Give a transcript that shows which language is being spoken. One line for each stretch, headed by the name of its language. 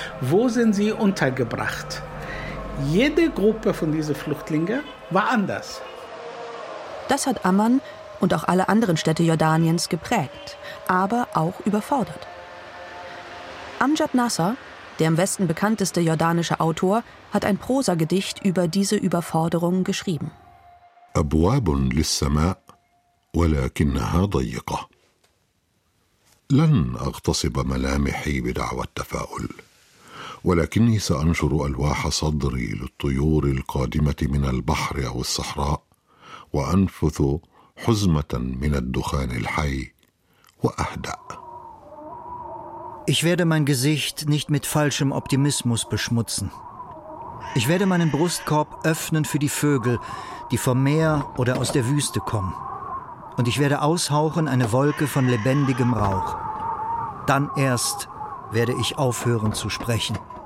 German: Wo sind sie untergebracht? Jede Gruppe von diesen Flüchtlingen war anders. Das hat Amman und auch alle anderen Städte Jordaniens geprägt, aber auch überfordert. Amjad Nasser, der im Westen bekannteste jordanische Autor, hat ein Prosagedicht über diese Überforderung geschrieben.
Arabic: أبواب للسماء ولكنها ضيقة. لن أغتصب ملامحي بدعوى التفاؤل. ولكني سأنشر ألواح صدري للطيور القادمة من البحر أو الصحراء وأنفث حزمة من الدخان الحي وأهدأ.
German: Ich werde mein Gesicht nicht mit falschem Optimismus beschmutzen. Ich werde meinen Brustkorb öffnen für die Vögel, die vom Meer oder aus der Wüste kommen. Und ich werde aushauchen eine Wolke von lebendigem Rauch. Dann erst werde ich aufhören zu sprechen.